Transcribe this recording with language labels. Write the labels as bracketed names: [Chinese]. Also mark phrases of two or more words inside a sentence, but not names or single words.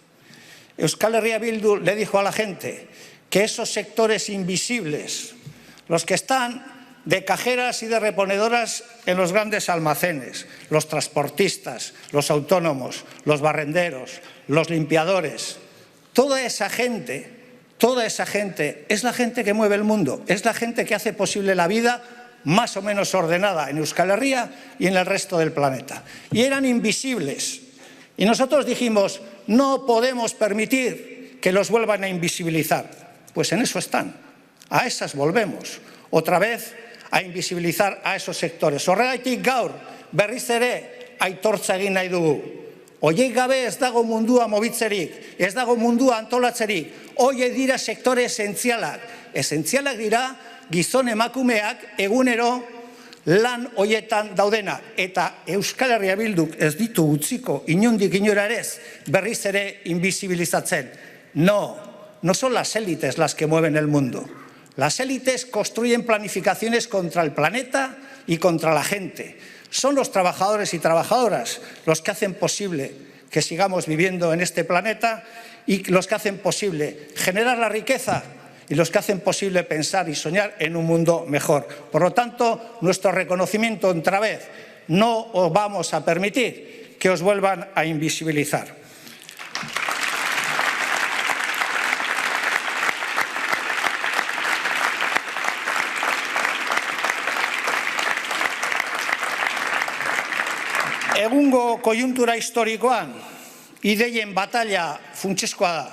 [Spanish] Euskal Herria Bildu le dijo a la gente que esos sectores invisibles, los que están de cajeras y de reponedoras en los grandes almacenes, los transportistas, los autónomos, los barrenderos, los limpiadores, toda esa gente es la gente que mueve el mundo, es la gente que hace posible la vida más o menos ordenada en Euskal Herria y en el resto del planeta. Y eran invisibles. Y nosotros dijimos: no podemos permitir que los vuelvan a invisibilizar. Pues en eso están. A esas volvemos. Otra vez a invisibilizar a esos sectores. [Basque] Horregatik gaur berriz ere aitortza egin nahi dugu. Hoiek gabe ez dago mundua mobitzerik, ez dago mundua antolatzerik. Hoiek dira sektore esentzialak. Esentzialak dira gizon emakumeak egunero lan hoietan daudenak. Eta Euskal Herria Bilduk ez ditu utziko inondik inora ere berriz ere invisibilizatzen. [Spanish] No son las élites las que mueven el mundo. Las élites construyen planificaciones contra el planeta y contra la gente. Son los trabajadores y trabajadoras los que hacen posible que sigamos viviendo en este planeta y los que hacen posible generar la riqueza y los que hacen posible pensar y soñar en un mundo mejor. Por lo tanto, nuestro reconocimiento otra vez: no os vamos a permitir que os vuelvan a invisibilizar. [Basque] Egungo koiuntura historikoan ideien batalla funtsezkoa da.